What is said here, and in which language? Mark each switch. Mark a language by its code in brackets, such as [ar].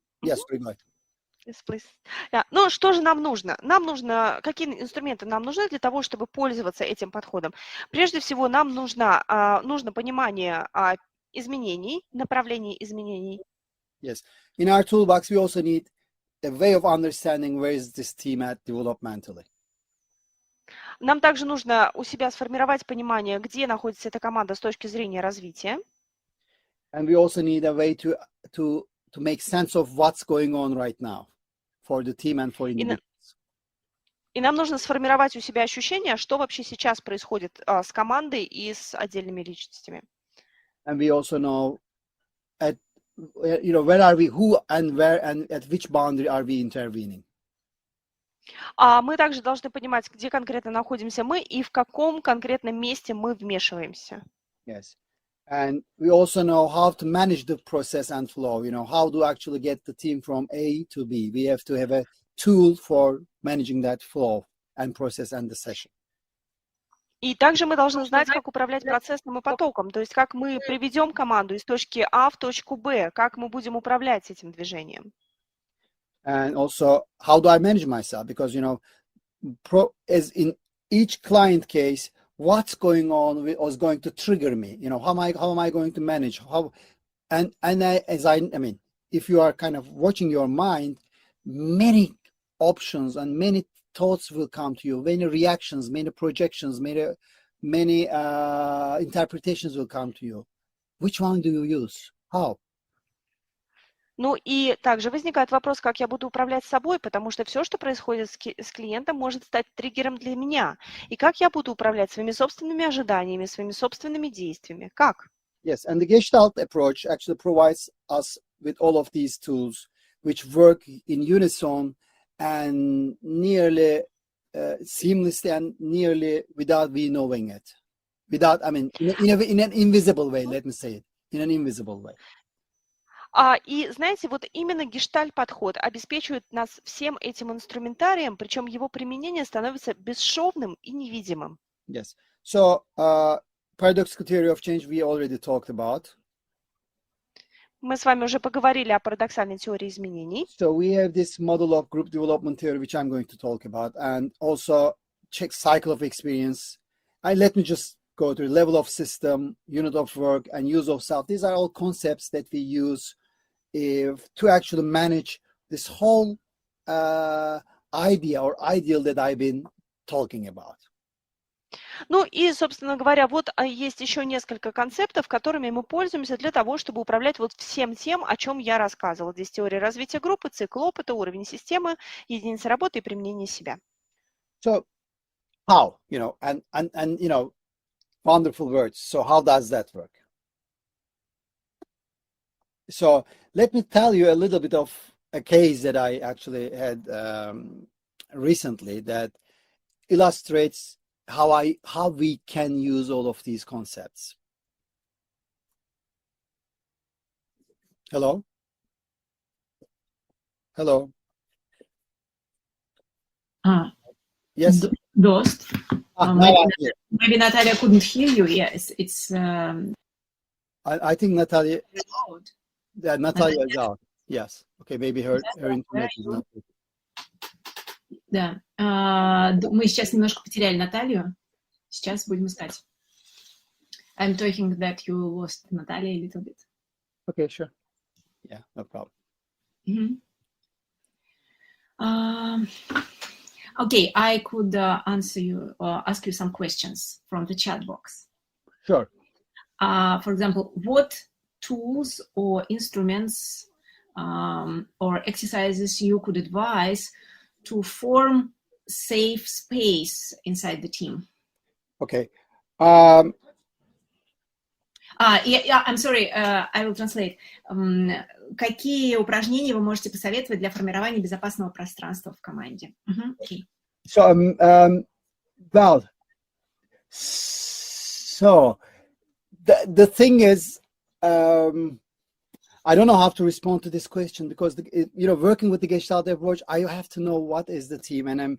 [en] Yes, go ahead. Yes, please. Yeah. [ru] Ну, что же нам нужно? Какие инструменты нам нужны для того, чтобы пользоваться этим подходом? Прежде всего, нам нужно понимание изменений, направлений изменений. [en] Yes. In our toolbox, we also need a way of understanding where is this team at developmentally. [ru] Нам также нужно у себя сформировать понимание, где находится эта команда с точки зрения развития. [en] And we also need a way to make sense of what's going on right now for the team and for individuals. [ru] И нам нужно сформировать у себя ощущение, что вообще сейчас происходит с командой и с отдельными личностями. [en] And we also know where are we, who and where and at which boundary are we intervening. [ru] Мы также должны понимать, где конкретно находимся мы и в каком конкретном месте мы вмешиваемся. [en] Yes. And we also know how to manage the process and flow, how to actually get the team from A to B. We have to have a tool for managing that flow and process and the session. [ru] И также мы должны знать, как управлять процессом и потоком, то есть как мы приведем команду из точки А в точку Б, как мы будем управлять этим движением. [en] And also, how do I manage myself? Because, as in each client case, what's going on was going to trigger me. How am I going to manage? If you are kind of watching your mind, many options and many thoughts will come to you, many reactions, many projections, many interpretations will come to you. Which one do you use? How? [ru] Ну и также возникает вопрос, как я буду управлять собой, потому что все, что происходит с клиентом, может стать триггером для меня. И как я буду управлять своими собственными ожиданиями, своими собственными действиями? Как? [en] Yes, and the Gestalt approach actually provides us with all of these tools, which work in unison and nearly seamlessly and nearly without we knowing it. In an invisible way, let me say it, in an invisible way. [ru] И знаете, вот именно гештальт-подход обеспечивает нас всем этим инструментарием, причем его применение становится бесшовным и невидимым. [en] Yes. So, paradoxical theory of change we already talked about. [ru] Мы с вами уже поговорили о парадоксальной теории изменений. [en] So we have this model of group development theory, which I'm going to talk about, and also check cycle of experience. Let me just go to the level of system, unit of work, and use of self. These are all concepts that we use to actually manage this whole idea or ideal that I've been talking about. [ru] Ну и, собственно говоря, вот есть еще несколько концептов, которыми мы пользуемся для того, чтобы управлять вот всем тем, о чем я рассказывала. Здесь теория развития группы, цикл опыта, уровень системы, единица работы и применение себя. [en] So how, and wonderful words. So how does that work? So let me tell you a little bit of a case that I actually had recently that illustrates how we can use all of these concepts. Hello? Hello. Yes. Dost. Maybe Natalia couldn't hear you. Yes, it's. I think Natalia. Loud. Yeah, Natalia is out. Yes. Okay, maybe her internet is not good. [ru] Да. Мы сейчас немножко потеряли Наталью. Сейчас будем искать. [en] I'm talking that you lost Natalia a little bit. Okay, sure. Yeah, no problem. Okay, I could answer you or ask you some questions from the chat box. Sure. For example, what tools or instruments or exercises you could advise to form safe space inside the team? Okay. I'm sorry, I will translate. [ru] Какие упражнения вы можете посоветовать для формирования безопасного пространства в команде? [en] Okay. So, well, so the thing is, I don't know how to respond to this question because, working with the Gestalt approach, I have to know what is the team.